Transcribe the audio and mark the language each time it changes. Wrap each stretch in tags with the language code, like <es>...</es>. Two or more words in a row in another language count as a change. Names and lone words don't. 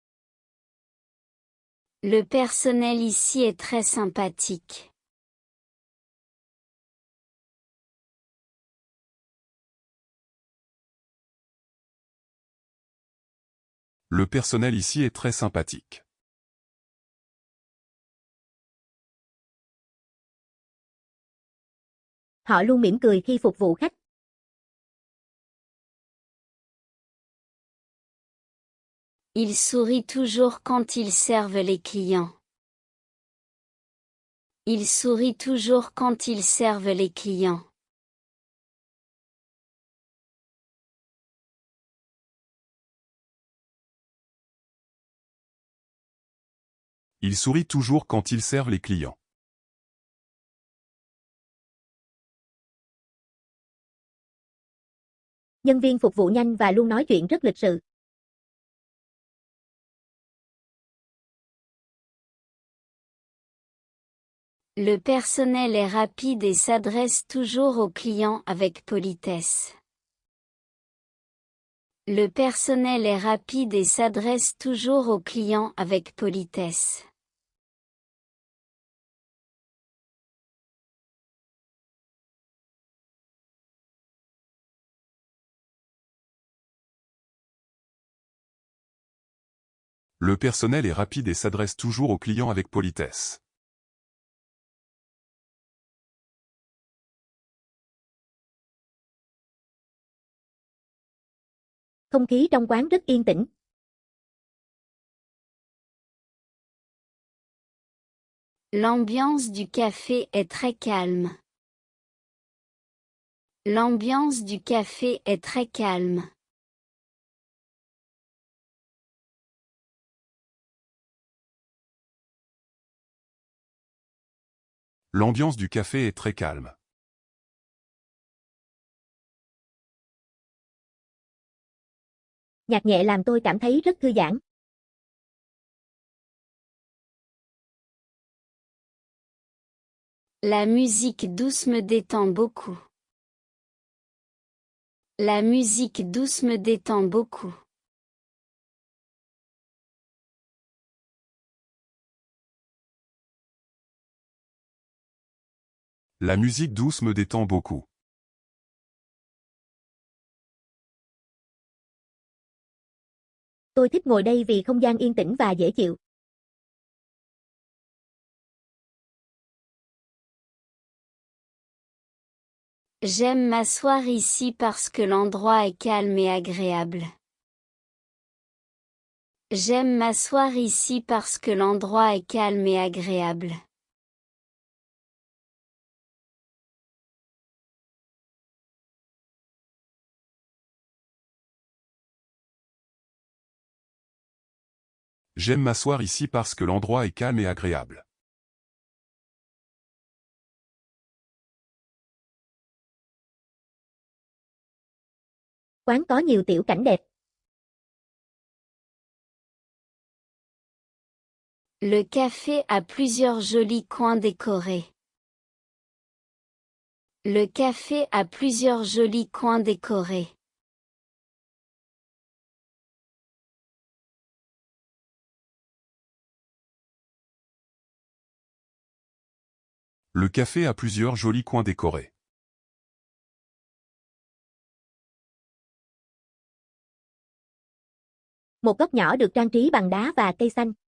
<fr>Le personnel ici est très sympathique. Le personnel ici est très sympathique.</fr> <vi>Họ luôn mỉm cười khi phục vụ khách.</vi> <fr>Ils sourient toujours quand ils servent les clients. Ils sourient toujours quand ils servent les clients. Ils sourient toujours quand ils servent les clients.</fr> <vi>Nhân viên phục vụ nhanh và luôn nói chuyện rất lịch sự.</vi> <fr>Le personnel est rapide et s'adresse toujours aux clients avec politesse. Le personnel est rapide et s'adresse toujours aux clients avec politesse. Le personnel est rapide et s'adresse toujours aux clients avec politesse.</fr> <vi>Không khí trong quán rất yên tĩnh.</vi> <fr>L'ambiance du café est très calme. L'ambiance du café est très calme. L'ambiance du café est très calme.</fr> <vi>Nhạc nhẹ làm tôi cảm thấy rất thư giãn.</vi> <fr>La musique douce me détend beaucoup. La musique douce me détend beaucoup. La musique douce me détend beaucoup.</fr> <vi>Tôi thích ngồi đây vì không gian yên tĩnh và dễ chịu.</vi> <fr>J'aime m'asseoir ici parce que l'endroit est calme et agréable. J'aime m'asseoir ici parce que l'endroit est calme et agréable. J'aime m'asseoir ici parce que l'endroit est calme et agréable.</fr> <vi>Quán có nhiều tiểu cảnh đẹp.</vi> <fr>Le café a plusieurs jolis coins décorés. Le café a plusieurs jolis coins décorés. Le café a plusieurs jolis coins décorés.</fr> <vi>Một góc nhỏ được trang trí bằng đá và cây xanh.</vi>